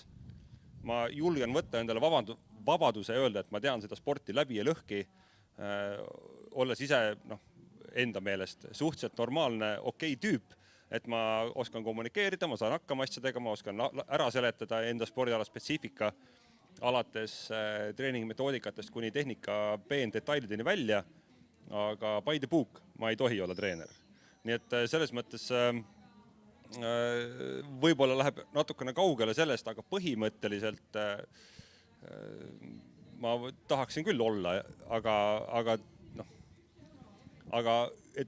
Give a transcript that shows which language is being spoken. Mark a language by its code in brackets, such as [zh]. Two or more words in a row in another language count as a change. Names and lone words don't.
[et] Ma julgen võtta endale vabaduse öelda, et ma tean seda sporti läbi ja lõhki, olles ise enda meelest suhteliselt normaalne, okei tüüp, et ma oskan kommunikeerida, ma saan hakkama asjadega, ma oskan ära seletada enda spordiala spetsiifika alates treeningmetoodikatest kuni tehnika peendetailideni välja, aga [en] by the book [et] ma ei tohi olla treener. Nii et selles mõttes võib-olla läheb natukene kaugele sellest, aga põhimõtteliselt ma tahaksin küll olla, aga et